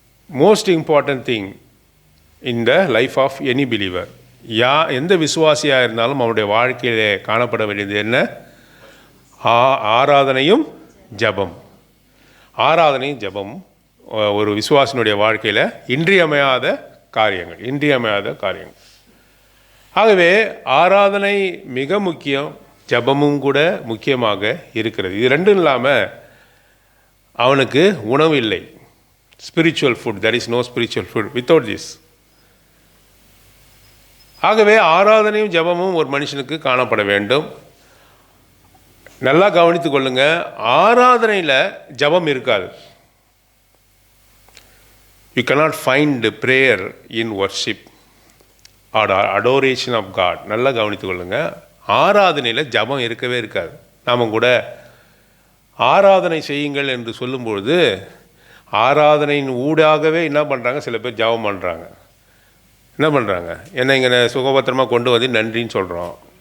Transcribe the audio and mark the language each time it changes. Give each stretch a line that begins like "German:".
English: Most important thing in the life of any believer.
Tamil: எந்த விசுவாசியாக இருந்தாலும் அவனுடைய வாழ்க்கையிலே காணப்பட வேண்டியது என்ன? ஆராதனையும் ஜெபம். ஆராதனையும் ஜெபம் ஒரு விசுவாசினுடைய வாழ்க்கையில் இன்றியமையாத காரியங்கள். ஆகவே ஆராதனை மிக முக்கியம், ஜெபமும் கூட முக்கியமாக இருக்கிறது. இது ரெண்டும் இல்லாமல் அவனுக்கு உணவு இல்லை.
English: Spiritual food, there is no spiritual food without this.
Tamil: ஆகவே ஆராதனையும் ஜெபமும் ஒரு மனுஷனுக்கு காணப்பட வேண்டும். நல்லா கவனித்து கொள்ளுங்க, ஆராதனையில் ஜெபம் இருக்காது.
English: You cannot find prayer in worship or adoration of God.
Tamil: நல்லா கவனித்து கொள்ளுங்க, ஆராதனையில் ஜெபம் இருக்கவே இருக்காது. நாம் கூட ஆராதனை செய்யுங்கள் என்று சொல்லும்பொழுது ஆராதனையின் ஊடாகவே என்ன பண்ணுறாங்க? சில பேர் ஜெபம் பண்ணுறாங்க. என்ன பண்ணுறாங்க? என்னை இங்கே சுகபத்திரமாக கொண்டு வந்து நன்றின்னு சொல்கிறோம்.